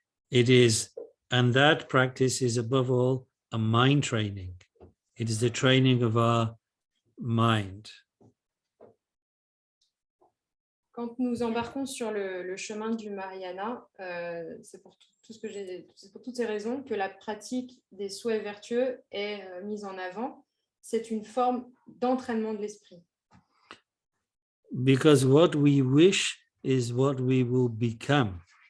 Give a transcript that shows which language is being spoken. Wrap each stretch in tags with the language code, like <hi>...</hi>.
<en>And that practice is above all a mind training. It is the training of our mind.</en> <fr>Quand nous embarquons sur le chemin du Mahayana, c'est pour toutes ces raisons que la pratique des souhaits vertueux est mise en avant. c'est une forme d'entraînement de l'esprit.</fr> <en>Because what we wish is what we will become.</en>